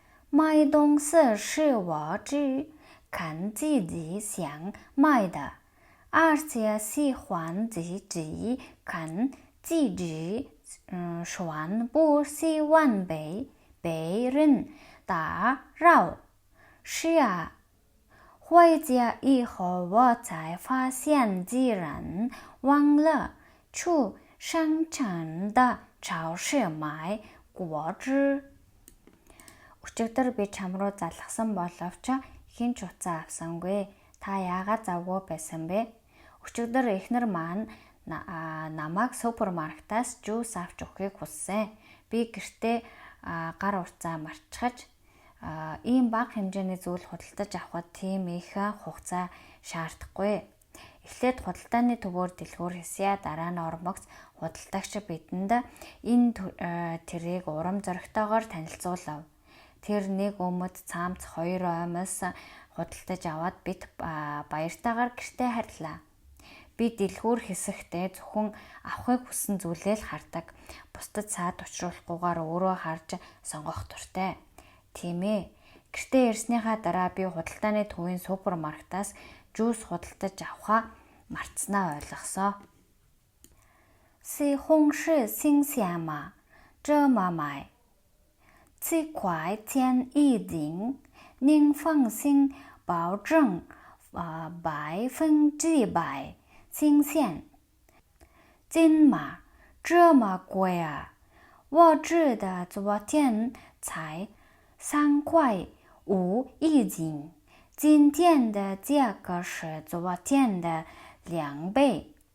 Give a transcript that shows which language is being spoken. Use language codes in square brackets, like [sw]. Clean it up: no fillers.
[zh] 买东西是我只看自己想买的，而且喜欢自己看自己穿，不喜欢被别人打扰。是啊，回家以后我才发现竟然忘了去商场的超市买果汁。 [mn] Өчигдөр би чам руу залгасан боловч хэн ч уцаа авсангүй. Та яагаад завгүй байсан бэ? Өчигдөр эхнэр маань намайг супермаркетаас жуус авч өгөхийг хүссэн. Би гэртээ гар утсаа марчхаж ийм бага хэмжээний зүйл худалдаж авахд тийм их хугацаа шаардахгүй. Эхлээд худалдааны төвөөр дэлгүүр хийсье. Дараа нь ормогц худалдагч бидэнд энэ тэрийг урам зоригтойгоор танилцуулав. Тэр нэг өмд цаамц 2 оймоос худалдаж аваад бид баяртайгаар гэртээ харлаа. Би дэлгүүр хэсэгтээ зөвхөн авахыг хүссэн зүйлээ л хардаг. Бусдад саад учруулахгүйгээр өөрөө харж сонгох дуртай. Тийм ээ. Гэртээ ирснийхаа дараа би худалдааны төвийн супермаркетаас жуус худалдаж авахаа мартснаа ойлгосоо. [zh] 西红柿新鲜吗？这么买7块钱一斤，您放心，保证100%新鲜。金马这么贵啊？我记得昨天才3块5一斤，今天的价格是昨天的2倍。